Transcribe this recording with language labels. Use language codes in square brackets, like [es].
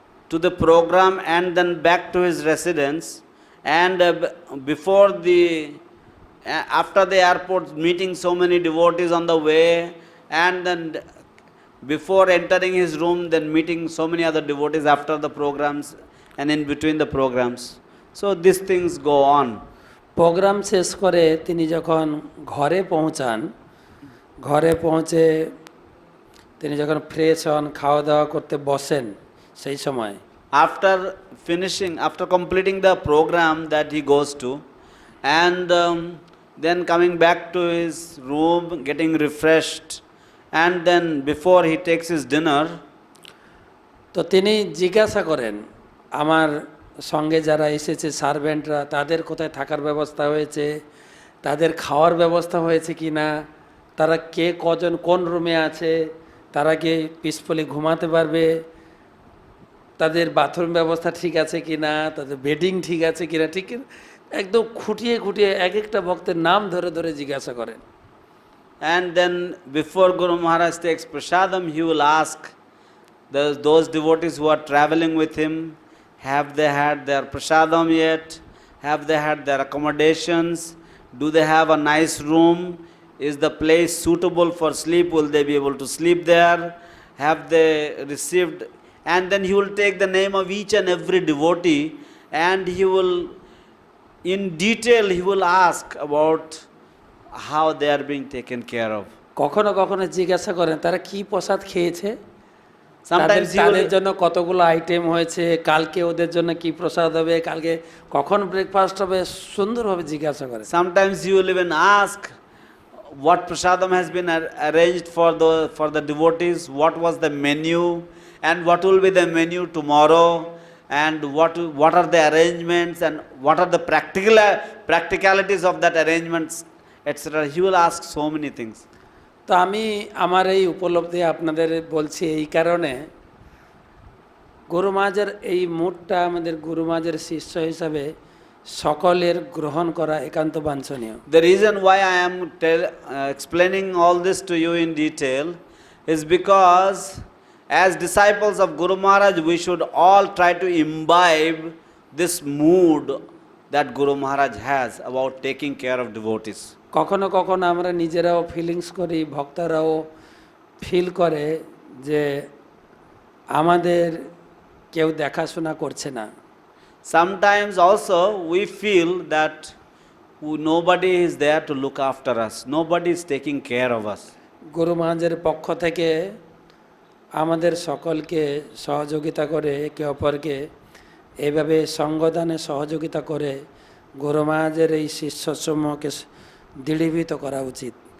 [en] to the program and then back to his residence, and before the after the airport, meeting so many devotees on the way, and then before entering his room, then meeting so many other devotees after the programs and in between the programs. So these things go on. [bn] Programme শেষ করে তিনি যখন ঘরে পৌঁছান, ঘরে পৌঁছে তিনি যখন ফ্রেশ হন, খাওয়া দাওয়া করতে বসেন, সেই সময় [en] After finishing, after completing the program that he goes to, and then coming back to his room, getting refreshed, and then before he takes his dinner, [bn] তো তিনি জিজ্ঞাসা করেন, আমার সঙ্গে যারা এসেছে সার্ভেন্টরা, তাদের কোথায় থাকার ব্যবস্থা হয়েছে, তাদের খাওয়ার ব্যবস্থা হয়েছে কি না, তারা কে কজন কোন রুমে আছে, তারা কি পিসফুলি ঘুমাতে পারবে, তাদের বাথরুম ব্যবস্থা ঠিক আছে কি না, তাদের বেডিং ঠিক আছে কি না, ঠিক একদম খুঁটিয়ে খুঁটিয়ে এক একটা ভক্তের নাম ধরে ধরে জিজ্ঞাসা করেন। [en] and then before Guru Maharaj takes prasadam, he will ask those devotees who are traveling with him, have they had their prasadam yet? Have they had their accommodations? Do they have a nice room? Is the place suitable for sleep? Will they be able to sleep there? Have they received? And then he will take the name of each and every devotee, and he will, in detail, he will ask about how they are being taken care of. [bn] কখনো কখনো জিজ্ঞাসা করেন তারা কি প্রসাদ খেয়েছে, [en] Sometimes he [bn] তাদের [en] will, [bn] জন্য কতগুলো আইটেম হয়েছে, কালকে ওদের জন্য কি প্রসাদ হবে, কালকে কখন ব্রেকফাস্ট হবে, সুন্দরভাবে জিজ্ঞাসা করে। [en] sometimes he will even ask what prasadam has been arranged for the devotees, what was the menu, and what will be the menu tomorrow, and what are the arrangements, and what are the practicalities of that arrangements, etc. He will ask so many things. [bn] তো আমি আমার এই উপলব্ধি আপনাদের বলছি এই কারণে, গুরু মহারাজের এই মুডটা আমাদের গুরু মহারাজের শিষ্য হিসাবে সকলের গ্রহণ করা একান্ত বাঞ্ছনীয়। [en] The reason why I am explaining all this to you in detail is because as disciples of Guru Maharaj, we should all try to imbibe this mood that Guru Maharaj has about taking care of devotees. [bn] কখনো কখনো আমরা নিজেরাও feelings করি, ভক্তরাও feel করে যে আমাদের কেউ দেখাশোনা করছে না। [en] Sometimes also we feel that nobody is there to look after us, nobody is taking care of us. [bn] গুরু মহারাজের পক্ষ থেকে আমাদের সকলকে সহযোগিতা করে, একে অপরকে এইভাবে সঙ্গদানে সহযোগিতা করে গুরু মহারাজের এই শিষ্যসমূহকে দৃঢ়ীভূত করা উচিত।